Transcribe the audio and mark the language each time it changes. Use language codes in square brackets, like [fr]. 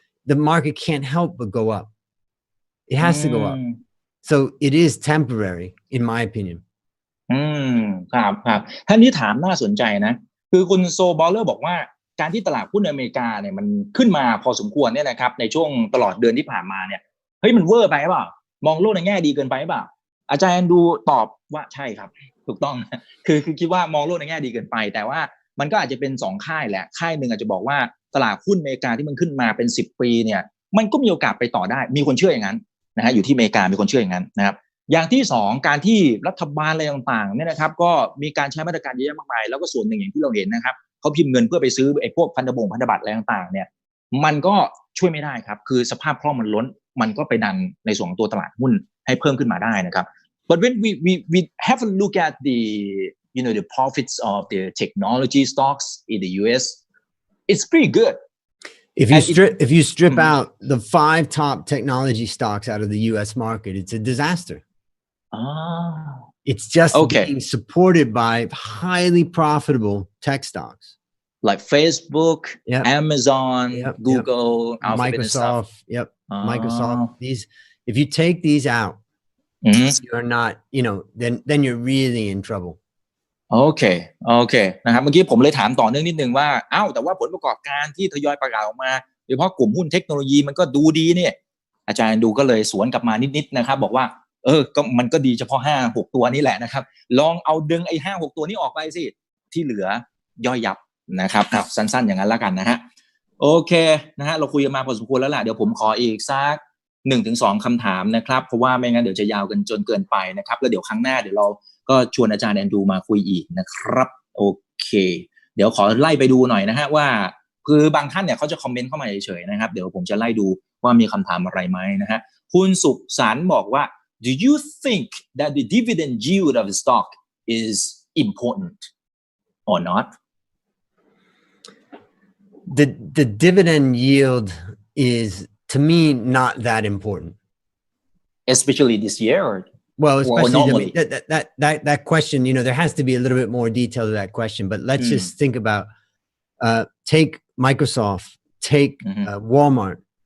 [en] the market can't help but go up. It has to go up. So it is temporary, in my opinion. [th] ครับท่านนี้ถามน่าสนใจนะคือคุณโซบอลเลอร์บอกว่าการที่ตลาดหุ้นอเมริกาเนี่ยมันขึ้นมาพอสมควรเนี่ยนะครับในช่วงตลอดเดือนที่ผ่านมาเนี่ยเฮ้ยมันเวอร์ไปหรือเปล่ามองโลกในแง่ดีเกินไปหรือเปล่าอาจารย์ดูตอบว่าใช่ครับถูกต้อง คือคิดว่ามองโลกในแง่ดีเกินไปแต่ว่ามันก็อาจจะเป็น2ค่ายแหละค่ายหนึ่งอาจจะบอกว่าตลาดหุ้นอเมริกาที่มันขึ้นมาเป็น10ปีเนี่ยมันก็มีโอกาสไปต่อได้มีคนเชื่ออย่างนั้น นะฮะอยู่ที่อเมริกามีคนเชื่ออย่างนั้นนะครับอย่างที่2การที่รัฐบาลอะไรต่างๆเนี่ยนะครับก็มีการใช้มาตรการเยอะมากมายแล้วก็ส่วนหนึ่งอย่างที่เราเห็นนะครับเขาพิมพ์เงินเพื่อไปซื้อไอ้พวกพันธบัตรอะไรต่างๆเนี่ยมันก็ช่วยไม่ได้ครับคือสภาพคล่องมันล้นมันก็ไปดันในส่วนของตัวตลาดหุ้นให้เพิ่มขึ้นมาได้นะครับ [en] but when we have a look at the the profits of the technology stocks in the US it's pretty good if you strip out the 5 top technology stocks out of the US market it's a disaster. It's just being supported by highly profitable tech stocks like Facebook, Amazon, Google, Microsoft. Microsoft. These, if you take these out, you're not, then you're really in trouble. [th] โอเคนะครับเมื่อกี้ผมเลยถามต่อเนื่องนิดนึงว่าแต่ว่าผลประกอบการที่ทยอยประกาศออกมาโดยเฉพาะกลุ่มหุ้นเทคโนโลยีมันก็ดูดีเนี่ยอาจารย์ดูก็เลยสวนกลับมานิดๆนะครับบอกว่า ก็มันก็ดีเฉพาะ 5-6 ตัวนี้แหละนะครับลองเอาดึงไอ้ 5-6 ตัวนี้ออกไปสิที่เหลือย่อยยับนะครับสั้นๆอย่างนั้นแล้วกันนะฮะโอเคนะฮะเราคุยกันมาพอสมควรแล้วล่ะเดี๋ยวผมขออีกสัก 1-2 คำถามนะครับเพราะว่าไม่งั้นเดี๋ยวจะยาวกันจนเกินไปนะครับแล้วเดี๋ยวครั้งหน้าเดี๋ยวเราก็ชวนอาจารย์แอนดรูมาคุยอีกนะครับโอเค เดี๋ยวขอไล่ไปดูหน่อยนะฮะว่าคือบางท่านเนี่ยเขาจะคอมเมนต์เข้ามาเฉยๆนะครับเดี๋ยวผมจะไล่ดูว่ามีคำถามอะไรไหมนะฮะคุณสุขสันต์บอกว่า [en] Do you think that the dividend yield of the stock is important or not? The dividend yield is to me not that important, especially this year. Well, especially that question, there has to be a little bit more detail to that question. But let's just think about take Microsoft, take Walmart.